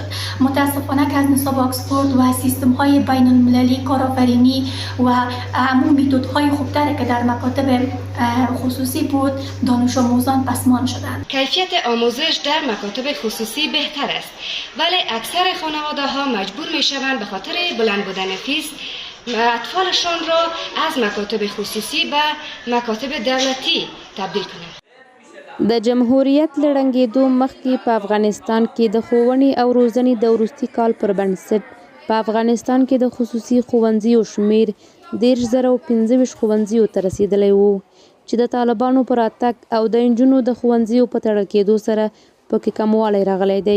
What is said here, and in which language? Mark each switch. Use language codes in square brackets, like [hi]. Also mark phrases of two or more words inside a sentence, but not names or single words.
[fa] متاسفانه که از نصاب آکسفورد و سیستم های بین المللی کارآفرینی و همون میتود های خوبتر که در مکاتب خصوصی بود دانش آموزان پسمان شدند. کیفیت آموزش در مکاتب خصوصی بهتر است ولی اکثر خانواده ها مجبور می شوند به خاطر بلند بودن فیس اطفالشان را از مکاتب خصوصی به مکاتب دولتی تبدیل کنند. [ps] د جمهوریت له ړنګېدو مخکې په افغانستان کې د ښوونې او روزنې د وروستي کال پر بنسټ په افغانستان کې د خصوصي ښوونځیو شمېر 10,025 ښوونځیو ته رسېدلی و چې د طالبانو په راتګ او د نجونو د ښوونځیو په تړل کېدو سره پکې کموالی راغلی دی.